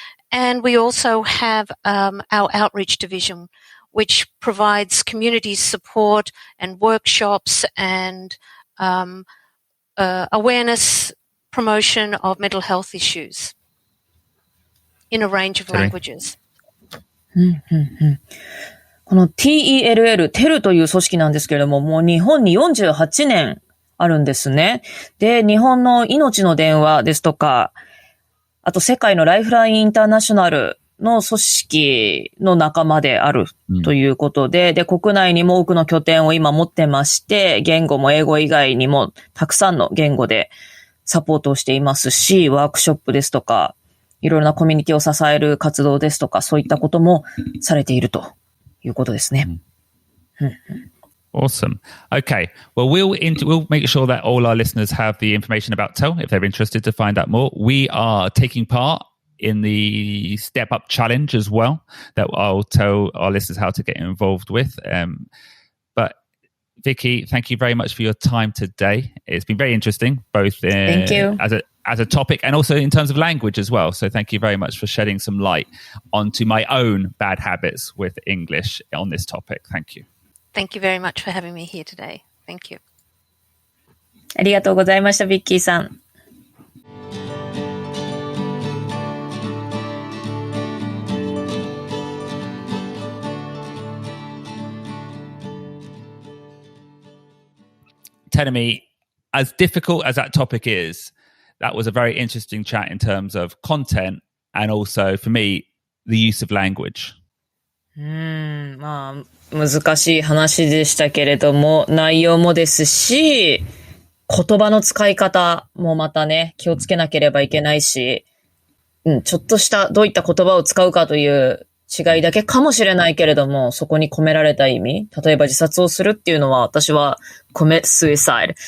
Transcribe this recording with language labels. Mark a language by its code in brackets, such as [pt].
[en] And we also have our outreach division, which provides community support and workshops and awareness promotion of mental health issues in a range of languages. [ja] この TELL、テルという組織なんですけれども、もう日本に48年あるんですね。で、日本の命の電話ですとか、あと世界のライフラインインターナショナルの組織の仲間であるということで、で、国内にも多くの拠点を今持ってまして、言語も英語以外にもたくさんの言語でサポートをしていますし、ワークショップですとか、いろいろなコミュニティを支える活動ですとか、そういったこともされているということですね。 [en] Awesome. Okay. Well, we'll make sure that all our listeners have the information about TEL if they're interested to find out more. We are taking part in the Step Up Challenge as well that I'll tell our listeners how to get involved with. But Vicky, thank you very much for your time today. It's been very interesting, both Thank you. as a topic and also in terms of language as well. So thank you very much for shedding some light onto my own bad habits with English on this topic. Thank you. Thank you very much for having me here today. Thank you. [ja] ありがとうございました、ビッキーさん。 [en] Telling me, as difficult as that topic is, that was a very interesting chat in terms of content and also, for me, the use of language. [ja] まあ、難しい話でしたけれども、内容もですし、言葉の使い方もまたね、気をつけなければいけないし、ちょっとしたどういった言葉を使うかという違いだけかもしれないけれども、そこに込められた意味、例えば自殺をするっていうのは、私は [en] commit suicide。